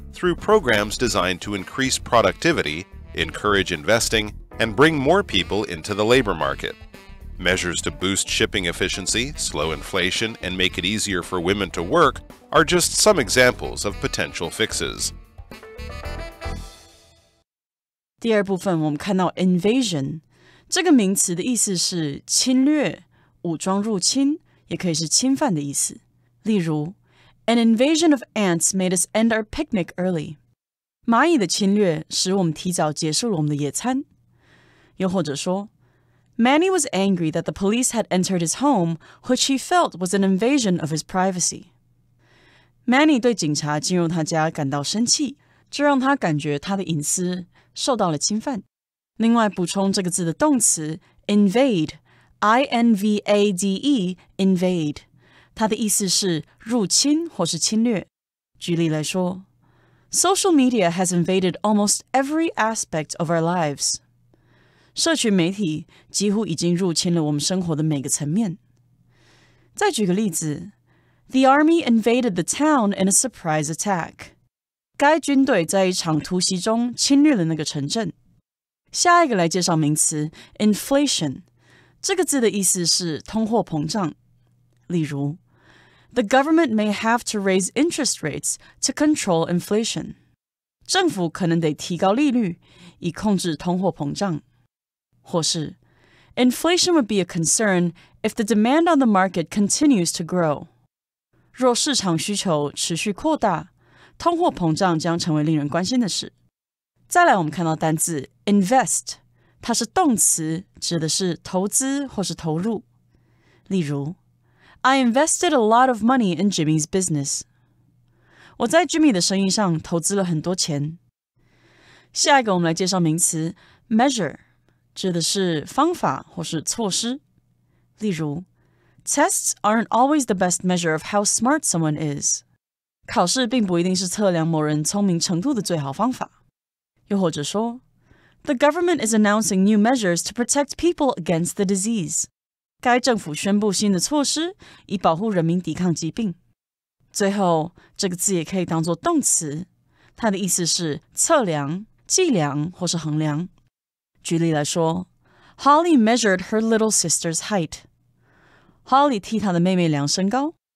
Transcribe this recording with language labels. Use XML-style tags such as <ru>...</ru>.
<en>through programs designed to increase productivity, encourage investing, and bring more people into the labor market. Measures to boost shipping efficiency, slow inflation, and make it easier for women to work are just some examples of potential fixes.</en> <zh>第二部分我们看到 invasion 这个名词的意思是侵略、武装入侵，也可以是侵犯的意思。例如</zh> <en>An invasion of ants made us end our picnic early.</en> <zh>蚂蚁的侵略使我们提早结束了我们的野餐。又或者说</zh> <en>Manny was angry that the police had entered his home, which he felt was an invasion of his privacy.</en> <zh>Manny 对警察进入他家感到生气，这让他感觉他的隐私受到了侵犯。另外补充这个字的动词 invade, I-N-V-A-D-E, invade, 它的意思是入侵或是侵略。举例来说</zh> <en>Social media has invaded almost every aspect of our lives.</en> <zh>社群媒体几乎已经入侵了我们生活的每个层面。再举个例子</zh> <en>The army invaded the town in a surprise attack.</en> <zh>该军队在一场突袭中侵略了那个城镇。下一个来介绍名词 inflation 这个字的意思是通货膨胀。例如</zh> <en>The government may have to raise interest rates to control inflation.</en> <zh>政府可能得提高利率以控制通货膨胀。或是</zh> <en>Inflation would be a concern if the demand on the market continues to grow.</en> <zh>若市场需求持续扩大，通货膨胀将成为令人关心的事。再来我们看到单字 invest 它是动词，指的是投资或是投入。例如</zh> <en>I invested a lot of money in Jimmy's business.</en> <zh>我在 Jimmy 的生意上投资了很多钱。下一个我们来介绍名词 measure 指的是方法或是措施。例如</zh> <en>Tests aren't always the best measure of how smart someone is.</en> <zh>考试并不一定是测量某人聪明程度的最好方法。又或者说</zh> <en>The government is announcing new measures to protect people against the disease.</en> <zh>该政府宣布新的措施以保护人民抵抗疾病。最后这个字也可以当作动词，它的意思是测量、计量或是衡量。举例来说</zh> <en>Holly measured her little sister's height.</en> <zh>Holly 替她的妹妹量身高。</zh>